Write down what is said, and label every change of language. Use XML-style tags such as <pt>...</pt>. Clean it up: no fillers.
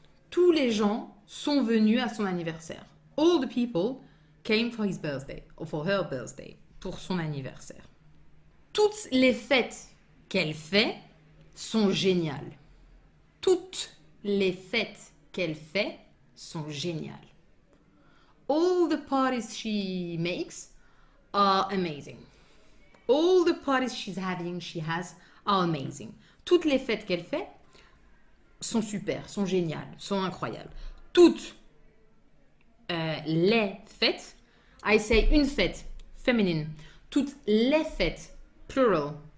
<fr>Tous les gens sont venus à son anniversaire.</fr> <en>All the people came for his birthday, or for her birthday,</en> <fr>pour son anniversaire. Toutes les fêtes qu'elle fait sont géniales. Toutes les fêtes qu'elle fait sont géniales.</fr> <en>all the parties she makes are amazing. All the parties she has are amazing.</en> <fr>Toutes les fêtes qu'elle fait sont super, sont géniales, sont incroyables. Toutes les fêtes,</fr> <en>I say</en> <fr>une fête, feminine. Toutes les fêtes,</fr> <en>plural.</en>